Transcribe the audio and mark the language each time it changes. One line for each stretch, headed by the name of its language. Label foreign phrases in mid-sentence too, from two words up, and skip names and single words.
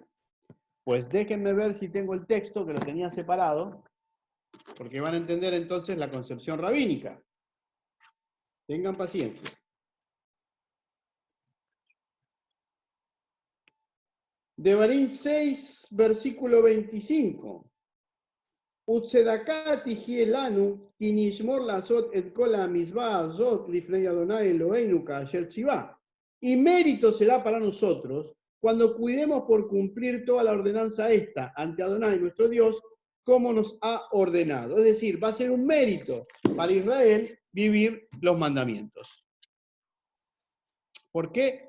Spanish: Pues déjenme ver si tengo el texto, que lo tenía separado, porque van a entender entonces la concepción rabínica. Tengan paciencia. Devarim 6, versículo 25.
Hebrew: וצדקה תהיה לנו כי נשמר לעשות את כל המצוה הזאת לפני ה' אלהינו כאשר צונו.
Spanish: Y mérito será para nosotros cuando cuidemos por cumplir toda la ordenanza esta ante Adonai, nuestro Dios, como nos ha ordenado. Es decir, va a ser un mérito para Israel vivir los mandamientos. ¿Por qué?